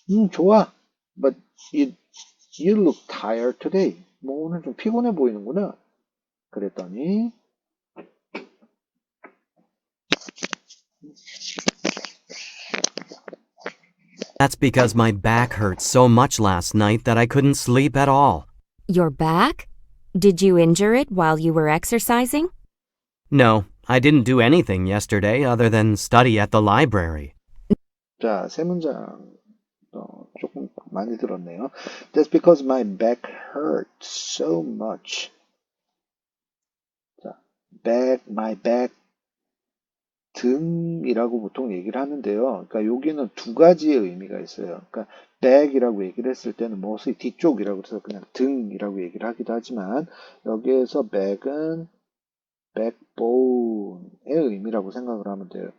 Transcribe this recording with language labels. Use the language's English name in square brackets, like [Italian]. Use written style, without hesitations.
[Korean] 좋아. [English] But you look tired today. [Korean] 뭐 오늘 좀 피곤해 보이는구나. 그랬더니 [English] That's because my back hurt so much last night that I couldn't sleep at all. Your back? Did you injure it while you were exercising? No, I didn't do anything yesterday other than study at the library. [Korean] 자, 세 문장 조금 많이 들었네요. [English] That's because my back hurt so much. [Korean] 자, my back 등이라고 보통 얘기를 하는데요. 그러니까 여기는 두 가지의 의미가 있어요. 그러니까 back이라고 얘기를 했을 때는 무엇의 뒤쪽이라고 해서 그냥 등이라고 얘기를 하기도 하지만 여기에서 back은 backbone의 의미라고 생각을 하면 돼요.